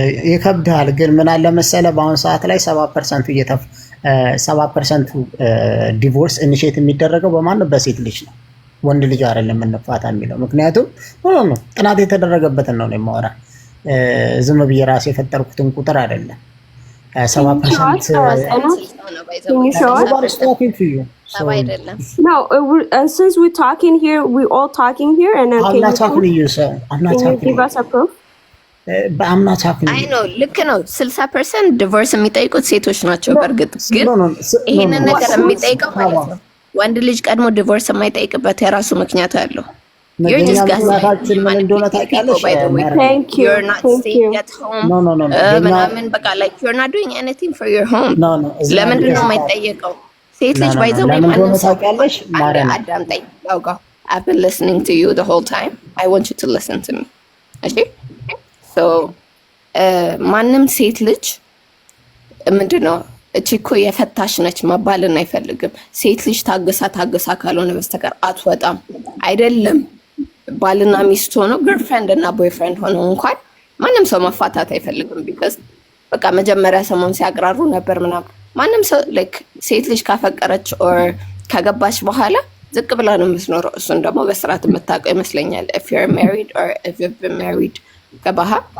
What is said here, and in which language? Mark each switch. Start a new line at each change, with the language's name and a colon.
Amharic: ይከብድሃል። ግን ምን አለ መሰለህ በአሁኑ ሰዓት ላይ 70% ዲቮርስ ኢኒሼት የሚደረገው በማን ነው? በሴት ልጅ ነው። ወንድ ልጅ አይደለም እንፋታ የሚለው። ምክንያቱም ጥናት የተደረገበትን ነው የማወራ። ዝም ብዬ ራሴ የፈጠርኩትን ቁጥር አይደለም። 70%
English: No, since we're talking here, we're all talking here, and I'm not talking to you, sir. I'm not talking. Can you give us a proof? But I'm not talking to you. I know.
Amharic: ልክ ነው። 60% ዲቮርስ የሚጠይቁት ሴቶች ናቸው። በእርግጥ ግን ይሄንን ነገር የሚጠይቀው ማለት ነው ወንድ ልጅ ቀድሞ ዲቮርስ የማይጠይቅበት የራሱ ምክንያት አለው።
English: You're just guessing.
Amharic: ምን እንደሆነ ታውቂያለሽ?
English: Thank you. You're not staying at home. No.
Amharic: ምናምን በቃ
English: like you're not doing anything for your home. No.
Amharic: ለምንድን ነው የማይጠየቀው? ሴት ልጅ ባይዘው ለምን ታውቂያለሽ? አዳምጠኝ። ላውጋ
English: I've been listening to you the whole time. I want you to listen to me. Okay?
Amharic: So ማንም ሴት ልጅ ምንድነው እቺ እኮ የፈታሽ ነች መባልን አይፈልግም። ሴት ልጅ ታገሳ ካልሆነ በስተቀር አትወጣም። አይደለም ባልና ሚስት ሆኖ ገርልፍሬንድ እና ቦይፍሬንድ ሆኖ እንኳን ማንም ሰው መፋታት አይፈልግም። ቢካዝ በቃ መጀመሪያ ሰሞን ሲያቅራሩ ነበር ምናምን። ማንም ሰው ላይክ ሴት ልጅ ካፈቀረች ኦር ካገባች በኋላ ዝቅ ብላ ነው የምትኖረው። እሱን ደግሞ በስርዓት የምታውቀው ይመስለኛል።
English: if you're married or if you've been married
Amharic: ገባህ?